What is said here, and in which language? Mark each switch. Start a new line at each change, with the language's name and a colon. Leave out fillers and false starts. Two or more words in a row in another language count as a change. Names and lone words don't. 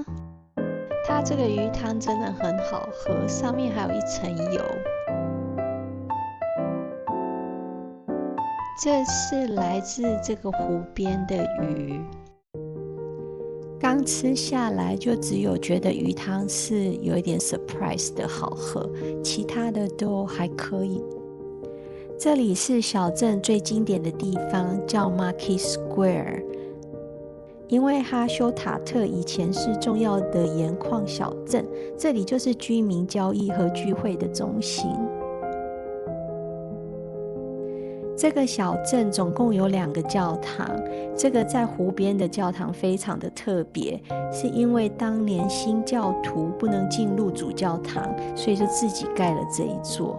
Chinese: 它這個魚湯真的很好喝，上面還有一層油。這是來自這個湖邊的魚。剛吃下來就只有覺得魚湯是有一點 surprise 的好喝，其他的都還可以。這裡是小鎮最經典的地方，叫 Market Square，因為哈修塔特以前是重要的鹽礦小鎮，這裡就是居民交易和聚會的中心。這個小鎮總共有2個教堂，這個在湖邊的教堂非常的特別，是因為當年新教徒不能進入主教堂，所以就自己蓋了這一座。